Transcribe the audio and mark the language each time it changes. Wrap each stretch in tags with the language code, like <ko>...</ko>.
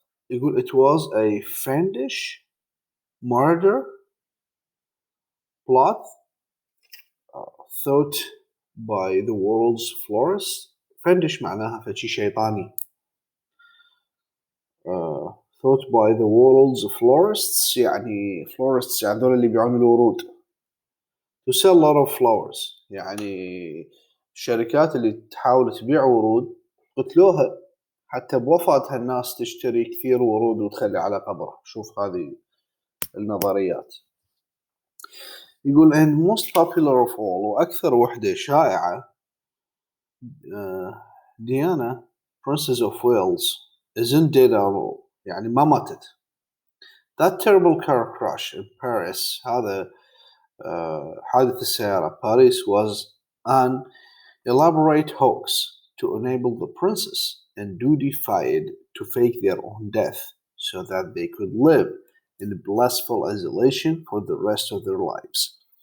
<ar>يقول</ar> <en>it was a fiendish murder plot thought by the world's florists.</en> <ar>fiendish معناها فشي شيطاني.</ar> <en>thought by the world's florists،</en> <ar>يعني florists يعني ذول اللي بيبيعون الورود.</ar> <en>to sell a lot of flowers،</en> <ar>يعني الشركات اللي تحاول تبيع ورود قتلوها حتى بوفاتها الناس تشتري كثير ورود وتخلي على قبره. شوف هذه النظريات. يقول</ar> <en>and most popular of all،</en> <ar>وأكثر وحدة شائعة،</ar> <en>Diana Princess of Wales isn't dead at all،</en> <ar>يعني ما ماتت.</ar> <en>that terrible car crash in Paris،</en> <ar>هذا حادث السيارة باريس</ar> <en>was an elaborate hoax to enable the princess and duty-fied to fake their own death so that they could live in blissful isolation for the rest of their lives.</en>